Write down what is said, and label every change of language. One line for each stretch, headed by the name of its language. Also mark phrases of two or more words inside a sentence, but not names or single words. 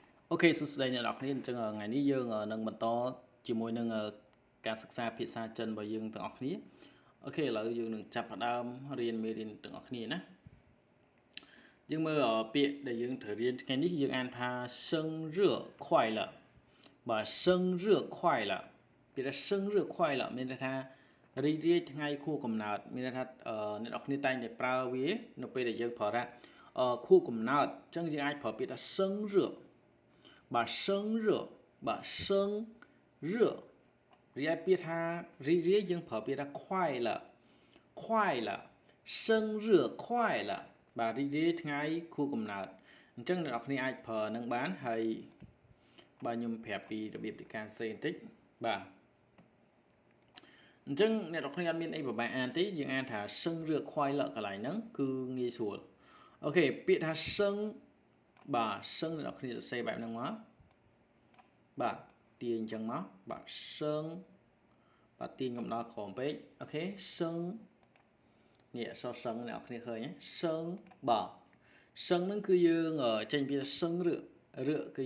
Khmer: Ok សួស្តីអ្នកនរគ្នាអញ្ចឹងថ្ងៃនេះយើងនឹងបន្តជាមួយនឹងការសិក្សាភាសាចិនរបស់យើងទាំងអស់គ្នាអូខេឥឡូវយើងនឹងចាប់ផ្ដើមរៀនមេរៀនទាំងអស់គ្នាណាយើងមើលពាក្យដែលយើងត្រូវរៀនថ្ងៃនេះយើងអានថា
Chinese: 生日快乐
Khmer: បាទ
Chinese: 生日快乐
Khmer: ពាក្យថា
Chinese: 生日快乐
Khmer: មានន័យថារីករាយថ្ងៃខួបកំណើតមានន័យថាអ្នកនរគ្នាតែងតែប្រើ វានៅពេលដែលយើងប្រើថាខួបកំណើតអញ្ចឹងយើងអាចប្រើពាក្យថា生日បាទ生日បាទ生日រីឯពាក្យថារីករាយយើងប្រើពាក្យថា
Chinese: 快乐快乐生日快乐
Khmer: បាទរីករាយថ្ងៃខួបកំណើតអញ្ចឹងអ្នកនរគ្នាអាចប្រើនឹងបានហើយបាទខ្ញុំ ប្រាប់ពីរបៀបនៃការសេបន្តិចបាទអញ្ចឹងអ្នកនរគ្នាអត់មានអីពិបាកអានទេយើងអានថា
Chinese: 生日快乐
Khmer: កន្លែងហ្នឹងគឺងាយស្រួលអូខេពាក្យថា生បាទ生អ្នកនរគ្នាសរសេរបែបហ្នឹងមកបាទ ទាញអញ្ចឹងមកបាទសឹងបាទទាញកំដៅក្រោមពេកអូខេសឹងនេះអក្សរសឹងអ្នកនរគ្នាឃើញទេសឹងបាទសឹងហ្នឹងគឺយើងចេញពីសឹងរឿគឺ